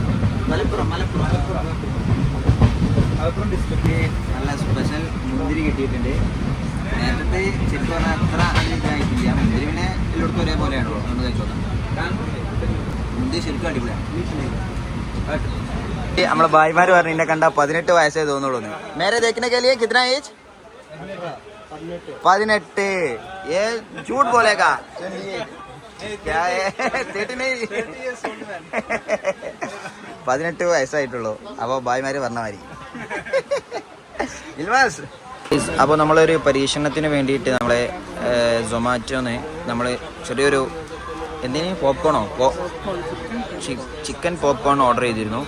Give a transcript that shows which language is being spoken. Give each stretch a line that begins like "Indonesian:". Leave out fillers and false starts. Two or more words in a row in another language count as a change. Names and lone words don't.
Malayalam: മലപ്പുറം ഡിസ്ട്രിക്റ്റ് നല്ല സ്പെഷ്യൽ മുന്തിരി കിട്ടിയിട്ടുണ്ട്. നേരത്തെ ശരിക്കും പറഞ്ഞാൽ അത്ര അധികമായിട്ടില്ല. മുന്തിരി പിന്നെ എല്ലായിടത്തും ഒരേപോലെയാണല്ലോ. നമ്മൾ കഴിച്ചോക്കാം. മുന്തിരി ശരിക്കും അടിപൊളിയാണ്. നമ്മളെ ഭായിമാർ പറഞ്ഞു എന്നെ കണ്ടാൽ 18 വയസ്സേ തോന്നുള്ളൂ.
Hindi: मेरे देखने के लिए कितना ഏജ്? 18. ये झूठ बोलेगा.
Malayalam: 18 വയസ്സായിട്ടുള്ളൂ. അപ്പോൾ ഭായിമാര് പറഞ്ഞ മാതിരി. ഇൽമാസ്, അപ്പോൾ നമ്മളൊരു പരീക്ഷണത്തിന് വേണ്ടിയിട്ട് നമ്മളെ സൊമാറ്റോന്ന് നമ്മൾ ചെറിയൊരു എന്തിനു പോപ്കോണോ
English: chicken popcorn order
Malayalam: ചെയ്തിരുന്നു.